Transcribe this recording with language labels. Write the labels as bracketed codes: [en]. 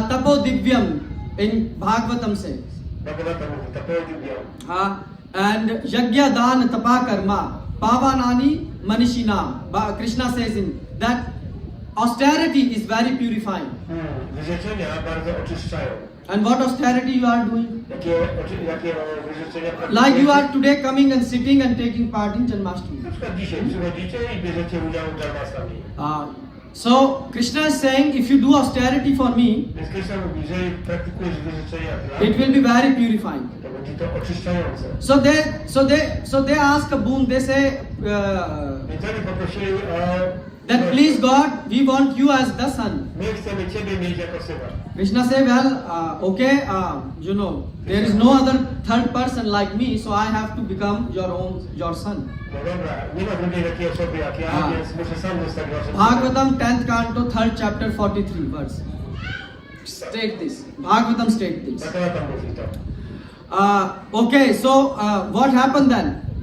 [sa] tapo divyam [en] in Bhagavatam says, [pl] Bhagavata mówi, tapeodibiam. [sa] and yajna dan tapa karma pavanani manishinam. [en] Krishna says in that austerity is very purifying. [pl] Wyrzeczenia bardzo oczyszczają. [en] And what austerity you are doing? [pl] Jakie wyrzeczenia [en] Like you are today coming and sitting and taking part in Janmashtami. [pl] Na przykład dzisiaj przychodzicie i bierzecie udział w Janmashtami. [en] So Krishna is saying, if you do austerity for me, [pl] Więc Kryszna mówi, jeżeli praktykujesz wyrzeczenia dla [en] it will be very purifying. [pl] to będzie to oczyszczające. [en] So they ask a boon. They say [pl] Więc oni poprosili o [en] that please God, we want you as the son. [pl] my chcemy Ciebie mieć jako syna. [en] Krishna say, well, okay, you know, there is no other third person like me, so I have to become your son. [pl] No dobra, nie ma drugiej takiej osoby jak ja, A. więc muszę sam zostać waszym synem. [en] Bhagavatam 10th canto 3rd chapter 43 verse. State this. Bhagavatam state this. [pl] Bhagavata mówi to. [en] Okay, so what happened then?